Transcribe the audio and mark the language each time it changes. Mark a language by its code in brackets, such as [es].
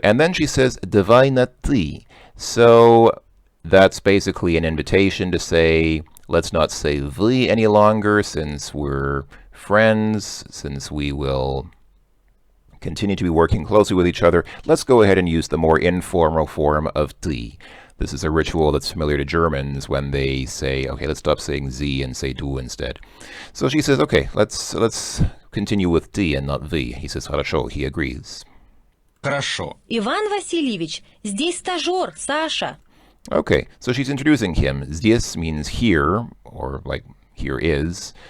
[en] And then she says, [ru] давай на «ты». [en] So that's basically an invitation to say, let's not say вы any longer since we're friends, since we will continue to be working closely with each other. Let's go ahead and use the more informal form of ты. This is a ritual that's familiar to Germans when they say, okay, let's stop saying Sie and say du instead. So she says, okay, let's continue with ты and not вы. He says, хорошо, he agrees. [ru] Хорошо. Иван Васильевич, здесь стажер, Саша. [en] Okay, so she's introducing him. Здесь means here, or like here is.